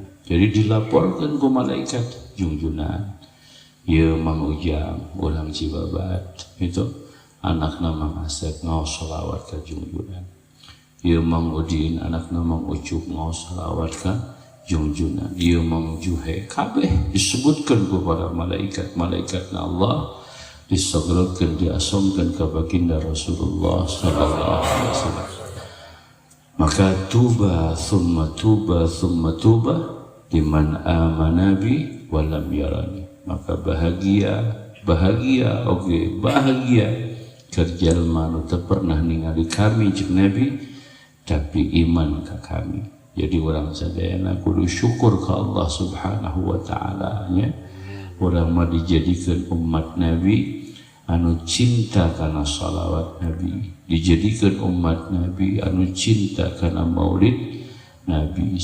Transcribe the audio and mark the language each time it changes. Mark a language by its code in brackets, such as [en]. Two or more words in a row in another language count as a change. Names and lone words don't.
[su] Jadi dilaporkeun ku malaikat junjunan, ieu Mang Ujang ulang Cibabat itu anakna Mang Asep ngaos shalawat ka junjunan. Ieu Mang Udin anakna Mang Ucup ngaos shalawat ka junjunan. Ieu Mang Juhe kabeh disebutkeun ku para malaikat-malaikatna Allah, disogolkeun diasongkeun ka baginda Rasulullah [ar] صلى الله عليه وسلم. Maka طوبى ثم طوبى ثم طوبى لمن آمن بي ولم يرني. [su] Maka bahagia kerja jalma teu pernah ningali kami jeung Nabi tapi iman ka kami. Jadi urang sadayana kudu syukur ka Allah [ar] سبحانه وتعالى [su] nya. Urang mah dijadikeun umat Nabi anu cinta kana shalawat Nabi, dijadikeun umat Nabi anu cinta kana maulid Nabi.